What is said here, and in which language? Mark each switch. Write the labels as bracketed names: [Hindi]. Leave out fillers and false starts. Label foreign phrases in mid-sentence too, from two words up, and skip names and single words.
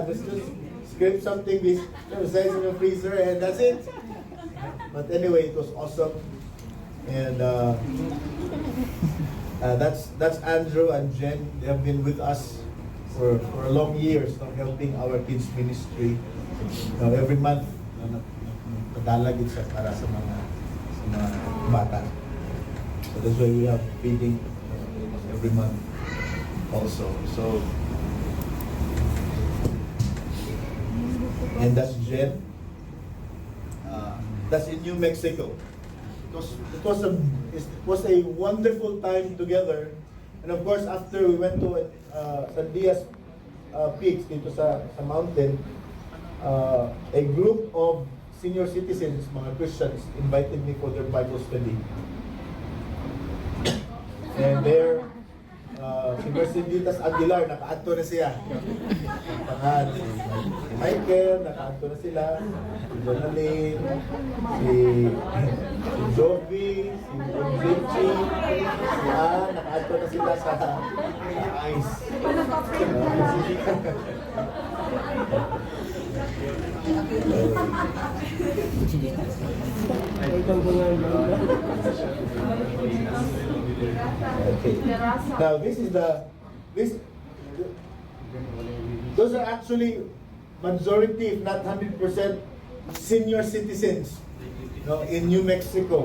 [English] Just scrape something this size in the freezer, and that's it. But anyway, it was awesome. And that's Andrew and Jen. They have been with us for a long years, helping our kids ministry. Every month, [Hiligaynon] padalag sa para sa mga bata. [English] So that's why we have feeding every month also. So, and that's Jen. That's in New Mexico. It was a wonderful time together. And of course, after we went to San Diaz Peaks [Filipino] dito sa [English] mountain, a group of senior citizens, mga Christians, invited me for their Bible study. And there, si Mercedes Aguilar, [Hiligaynon] naka-adto na siya. Si Michael, naka-adto na sila. Si Jonalyn, si Jovi, si Bonjichi, si Ann, naka-adto na sila sa ice. [English] Okay. Now those are actually majority, if not 100%, senior citizens, in New Mexico.